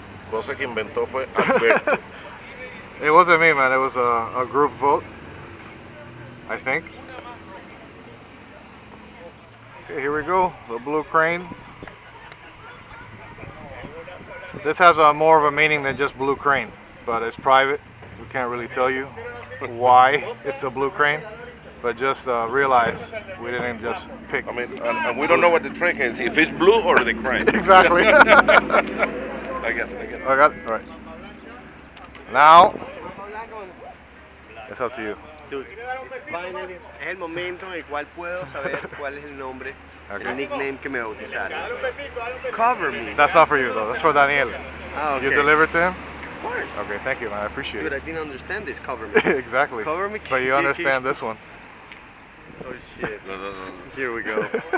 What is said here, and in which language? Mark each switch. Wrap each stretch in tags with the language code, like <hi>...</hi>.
<es>Cosa que inventó fue Alberto.</es> <en>It wasn't me, man. It was a group vote, I think. Okay, here we go. The Blue Crane. This has more of a meaning than just Blue Crane, but it's private. We can't really tell you why it's a Blue Crane, but just realize we didn't just pick. I mean, and we don't know what the train is, if it's blue or the crane. Exactly. I get it. I got it. All right. Now, it's up to you. Dude, finally,</en> <es>es el momento en el cual puedo saber cuál es el nombre, el nickname que me bautizaron.</es> <en>Cover me. That's not for you, though. That's for Daniel. Oh, okay. You deliver to him? Of course. Okay, thank you, man. I appreciate Dude, I it. didn't understand this. Cover me. Exactly. Cover me. But you understand this one. Oh shit. No. Here we go.</en>